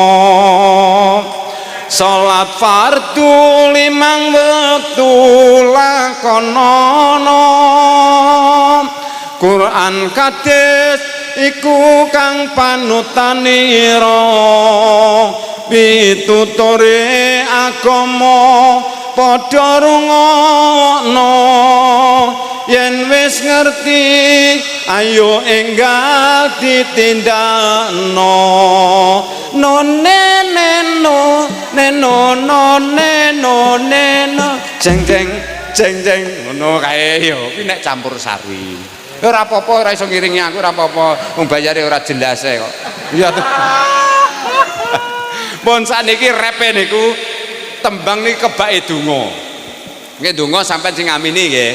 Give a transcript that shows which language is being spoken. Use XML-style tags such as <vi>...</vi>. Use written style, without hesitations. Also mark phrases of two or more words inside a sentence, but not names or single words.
<jv>Salat fardu 5 wektu lakonono, Quran hadis iku kang panutanira, pituturi agama padha rungokno, yen wis ngerti ayo enggal ditindakno. No neno neno no neno neno jeng jeng jeng jeng ngono kae yo kuwi nek campur sari. Ora apa-apa, ora iso ngiringi aku, ora apa-apa, wong bayare ora jelas kok. Iya to. Pun saniki repe niku tembang niki kebake donga. Nggih donga sampean sing ngamini nggih.</jv>